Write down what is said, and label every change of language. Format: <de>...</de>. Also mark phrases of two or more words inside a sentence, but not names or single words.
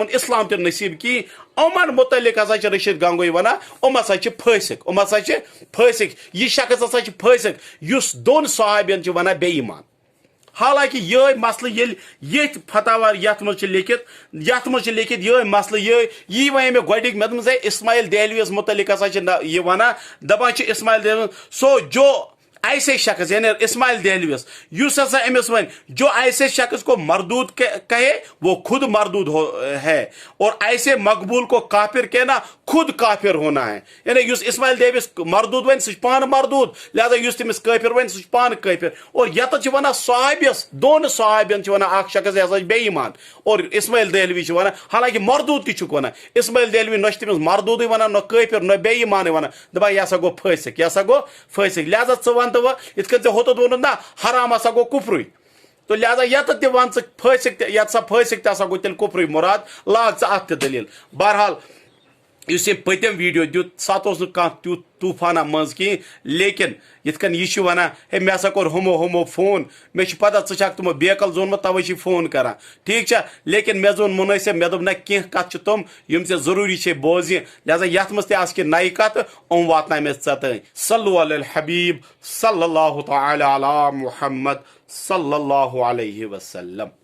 <ks>یِمن اسلام تہِ نصیٖب کِہیٖنۍ یِمن متعلق ہسا چھِ رشیٖد گنگوی ونان یِم ہسا چھِ فٲسِق یِم ہسا چھِ فٲسِق یہِ شخص ہسا چھِ فٲسِق یُس دۄن صحابین چھِ ونان بے ایمان حالانکہِ یِہوے مسلہٕ ییٚلہِ ییٚتھۍ فتاوار یتھ منٛز چھِ لیکھِتھ یِہوے مسلہٕ یی ونے مےٚ گۄڈنِکۍ مےٚ دوٚپمَس ہے اسماعیل دہلویس متعلق ہسا چھِ یہِ ونان دپان چھِ اسماعیل دہلوی سو</ks> <ur>جو ایسے شخص</ur> <ks>یعنی اسماعیل دہلویس یُس ہسا أمِس وَنہِ</ks> <ur>جو ایسے شخص کو مردود کہے وہ خود مردود ہے اور ایسے مقبول کو کافر کہنا خود کافر ہونا ہے</ur> <ks>یعنی یُس اسماعیل دہلویس مردود وَنہِ سُہ چھُ پانہٕ مردود لہذا یُس تٔمِس کٲفر وَنہِ سُہ چھُ پانہٕ کٲفر اور یتَتھ چھِ ونان صحابیس دۄن صحابین چھِ ونان اکھ شخص یہِ ہسا چھُ بے ایمان اور اسماعیل دہلوی چھِ ونان حالانکہِ مردود تہِ چھُکھ ونان اسماعیل دہلوی نہ چھُ تٔمِس مردودٕے ونان نہ کٲفر نہ بے ایمانٕے ونان دپان یہِ ہسا گوٚو فٲسِق لہذا ژٕ وَن تہٕ وۄنۍ یِتھ کٔنۍ ژےٚ ہوٚتَتھ ووٚنُتھ نا حرام ہسا گوٚو کُفرُے تو لہذا یتَتھ تہِ وَن ژٕ فٲسِق تہِ یتھ سا فٲسِق تہِ ہسا گوٚو تیٚلہِ کُفرُے مُراد لاگ ژٕ اتھ تہِ دٔلیٖل بہرحال یُس یہِ پٔتِم ویٖڈیو دیُت سَتھ اوس نہٕ کانٛہہ تیُتھ طوٗفانا منٛز کِہیٖنۍ لیکِن یِتھ کٔنۍ یہِ چھُ وَنان ہے مےٚ ہسا کوٚر ہُمو فون مےٚ چھُ پتہ ژٕ چھکھ تِمو بیکل زونمُت تَوَے چھِ فون کران ٹھیٖک چھا لیکِن مےٚ زون مُنٲسِب مےٚ دوٚپ نہ کینٛہہ کتھ چھِ تِم یِم ژےٚ ضروٗری چھے بوزنہِ لہذا یتھ منٛز تہِ آسہٕ کینٛہہ نَیہِ کتھٕ یِم واتناے مےٚ ژےٚ تانۍ</ks> <ar>صلوا علی الحبیب صلی اللہ تعالیٰ علی محمد صلی اللہ علیہ وسلم</ar>